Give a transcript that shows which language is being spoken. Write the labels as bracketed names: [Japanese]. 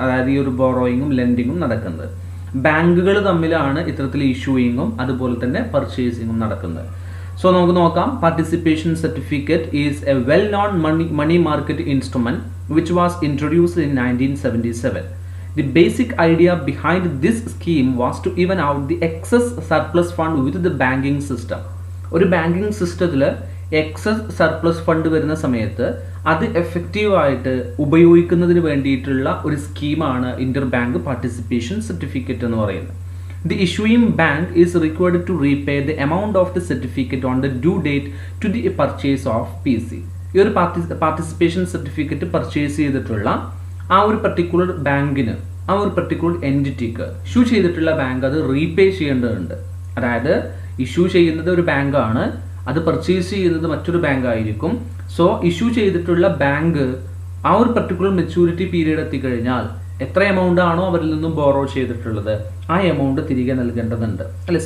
[Malayalam] അതായത് ഈ ഒരു ബോറോയിങ്ങും ലെൻഡിങ്ങും നടക്കുന്നത്. ബാങ്കുകൾ തമ്മിലാണ് ഇത്തരത്തിൽ ഇഷ്യൂയിങ്ങും അതുപോലെ തന്നെ പർച്ചേസിങ്ങും നടക്കുന്നത്. സോ നമുക്ക് നോക്കാം. [English] Participation certificate is a well known money market instrument which was introduced in 1977. The basic idea behind this scheme was to even out the excess surplus fund with the banking system. [Malayalam] ഒരു banking സിസ്റ്റത്തിൽ excess surplus fund വരുന്ന സമയത്ത് അത് എഫക്റ്റീവായിട്ട് ഉപയോഗിക്കുന്നതിന് വേണ്ടിയിട്ടുള്ള ഒരു സ്കീമാണ് ഇന്റർ ബാങ്ക് പാർട്ടിസിപ്പേഷൻ സർട്ടിഫിക്കറ്റ് എന്ന് പറയുന്നത്. [English] The issuing bank is required to repay the amount of the certificate on the due date to the purchase of PC. [Malayalam] ഈ ഒരു പാർട്ടിസിപ്പേഷൻ സർട്ടിഫിക്കറ്റ് പർച്ചേസ് ചെയ്തിട്ടുള്ള ആ ഒരു പർട്ടിക്കുലർ ബാങ്കിന്, ആ ഒരു പർട്ടിക്കുലർ എൻറ്റിറ്റിക്ക് ഇഷ്യൂ ചെയ്തിട്ടുള്ള ബാങ്ക് അത് റീപേ ചെയ്യേണ്ടതുണ്ട്. അതായത് ഇഷ്യൂ ചെയ്യുന്നത് ഒരു ബാങ്കാണ്, അത് പർച്ചേസ് ചെയ്യുന്നത് മറ്റൊരു ബാങ്ക് ആയിരിക്കും. സോ ഇഷ്യൂ ചെയ്തിട്ടുള്ള ബാങ്ക് ആ ഒരു പർട്ടിക്കുലർ മെച്യൂരിറ്റി പീരീഡ് എത്തിക്കഴിഞ്ഞാൽ എത്ര എമൗണ്ട് ആണോ അവരിൽ നിന്നും ബോറോ ചെയ്തിട്ടുള്ളത് ആ എമൗണ്ട് തിരികെ നൽകേണ്ടതുണ്ട് അല്ലെ.